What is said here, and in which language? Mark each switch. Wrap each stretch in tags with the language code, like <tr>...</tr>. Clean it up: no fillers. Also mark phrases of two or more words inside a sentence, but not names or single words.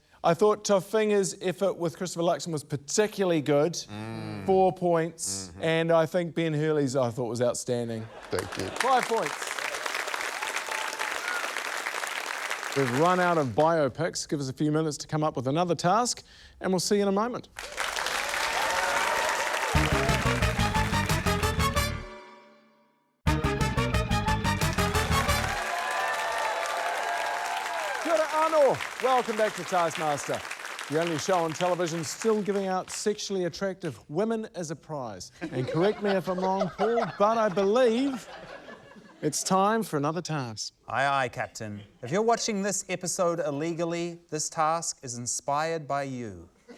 <en>I thought Tofinga's effort with Christopher Luxon was particularly good. 4 points. And I think Ben Hurley's I thought was outstanding. Thank you. 5 points. We've run out of biopics. Give us a few minutes to come up with another task, and we'll see you in a moment.</en> <mi>Kia ora anō.</mi> <en>Welcome back to Taskmaster, the only show on television still giving out sexually attractive women as a prize. And correct me if I'm wrong, Paul, but I believe it's time for another task. Aye, aye, Captain. If you're watching this episode illegally, this task is inspired by you.</en>